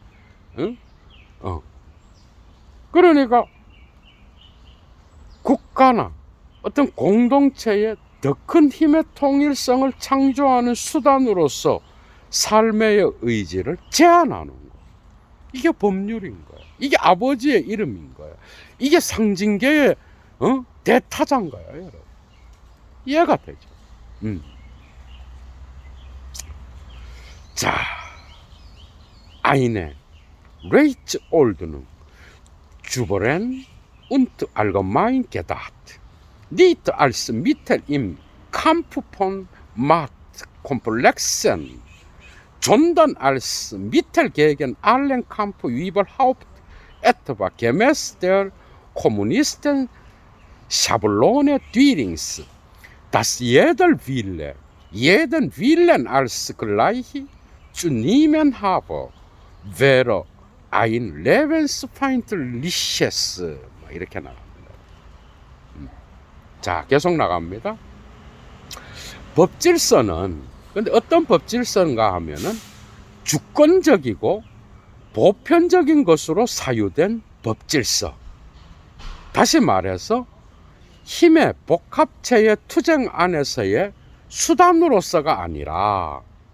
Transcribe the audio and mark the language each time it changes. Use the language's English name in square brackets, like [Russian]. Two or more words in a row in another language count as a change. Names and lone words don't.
[Korean] 그러니까 국가나 어떤 공동체의 더 큰 힘의 통일성을 창조하는 수단으로서 삶의 의지를 제한하는 거예요. 이게 법률인 거예요. 이게 아버지의 이름인 거예요. 이게 상징계의 대타자인 거예요, 여러분. 이해가 되죠? 자, [German] eine Rechtsordnung 주버렌 und allgemein gedacht, nicht als Mittel im Kampf von Machtkomplexen, sondern als Mittel gegen allen Kampf überhaupt, etwa gemäß der Kommunisten Schablone Dürings, dass jeder Wille, jeden Willen als gleich zu nehmen habe, wäre ein lebensfeindliches. [Korean] 이렇게 나갑니다. 자, 계속 나갑니다. 법질서는, 근데 어떤 법질서인가 하면은 주권적이고 보편적인 것으로 사유된 법질서. 다시 말해서 힘의 복합체의 투쟁 안에서의 수단으로서가 아니라